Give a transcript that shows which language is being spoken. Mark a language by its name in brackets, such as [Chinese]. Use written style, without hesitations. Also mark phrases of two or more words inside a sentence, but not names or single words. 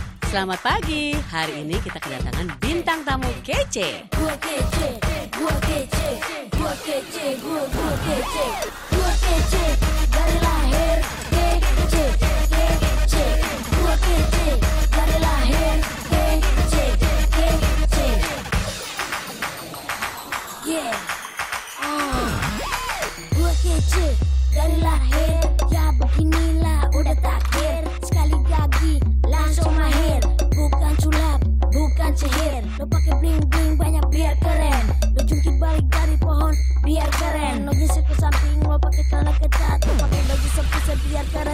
[Indonesian] Selamat pagi, hari ini kita kedatangan bintang tamu kece. Gua kece, gua kece, gua kece, gua kece, gua kece, dari lahir kece, kece, gua kece, dari lahir kece, kece. Yeah, gua kece, dari lahir, ya beginilah udah takdir. Sekali gagi, langsung mahir, bukan sulap, bukan sihir. Lo pakai [English] bling bling [Indonesian] banyak biar keren. Lo jungkir balik dari pohon biar keren. Lo geser ke samping, lo pakai celana ketat. Lo pakai baju sepisa biar keren.